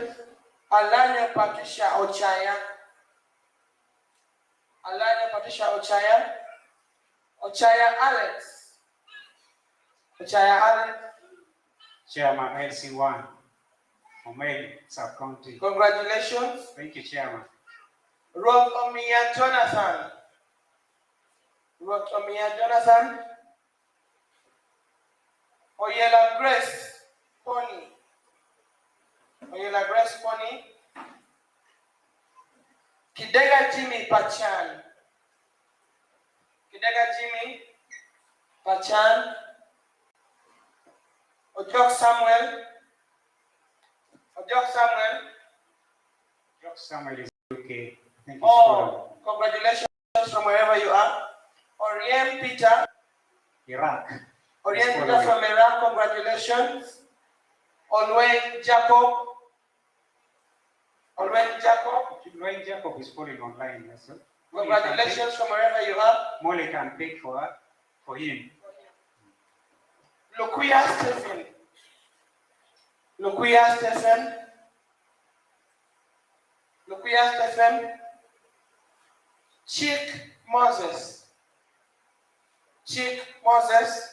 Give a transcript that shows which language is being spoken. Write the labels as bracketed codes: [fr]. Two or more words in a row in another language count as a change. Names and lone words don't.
[en] Alanya Patricia Ochaya. Alex. Chairman LC1, Omei Sub-County. Congratulations. Thank you, Chairman. Rotomia Jonathan. Oyela Grace Pony. Oyela Grace Pony. Kidega Jimmy Pachan. Kidega Jimmy Pachan. Ojok Samuel. Ojok Samuel. Ojok Samuel is okay. Thank you. Oh, congratulations from wherever you are. Orient Peter. Iraq. Orient Peter from Iraq, congratulations. Olwen Jacob. Olwen Jacob. Olwen Jacob is falling online. Yes, Congratulations from wherever you are. Molly can pick for him. Luquia Stephen. Luquia Stephen. Luquia Stephen. Chick Moses. Chick Moses.